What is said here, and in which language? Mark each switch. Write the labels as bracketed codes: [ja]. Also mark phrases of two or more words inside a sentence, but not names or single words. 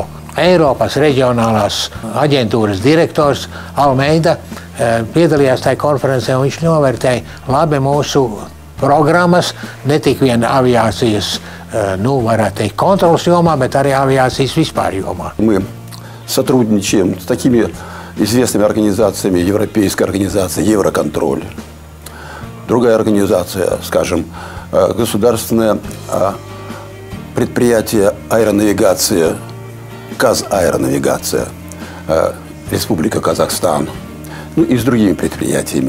[lv] Eiropas reģionālās aģentūras direktors Almeida piedalījās tajā konferencē, un viņš novērtēja labi mūsu programmas, ne tik vien aviācijas, varētu teikt, kontrolas jomā, bet arī aviācijas vispār jomā. [ru] Мы сотрудничаем с такими известными организациями, Европейская организация Евроконтроль, другая организация, скажем, государственное предприятие аэронавигация, Казаэронавигация, Республика Казахстан, и с другими предприятиями.